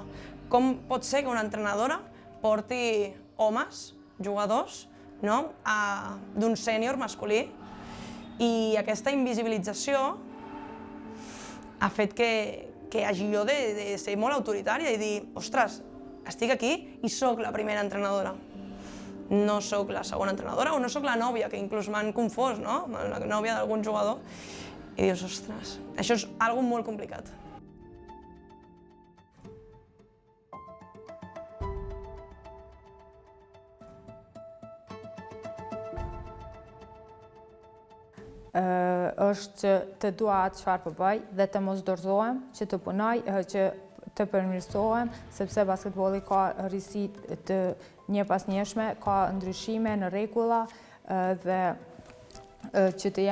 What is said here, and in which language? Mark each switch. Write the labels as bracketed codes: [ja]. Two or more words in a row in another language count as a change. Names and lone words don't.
[ca] Com pot ser que una entrenadora porti homes, jugadors, d'un sènior masculí, i aquesta invisibilització ha fet que hagi jo de ser molt autoritària i dir, ostres, estic aquí i sóc la primera entrenadora. No sóc la segona entrenadora o no sóc la nòvia, que inclús m'han confós, no? La nòvia d'algun jugador. I dius, ostres, això és algo molt complicat. [sq] Është që të dua atë çfarë po bëj dhe të mos dorëzohem, që të punoj, që të përmirësohem, sepse basketbolli ka rrisi të njëpasnjëshme, ka ndryshime në rregulla dhe që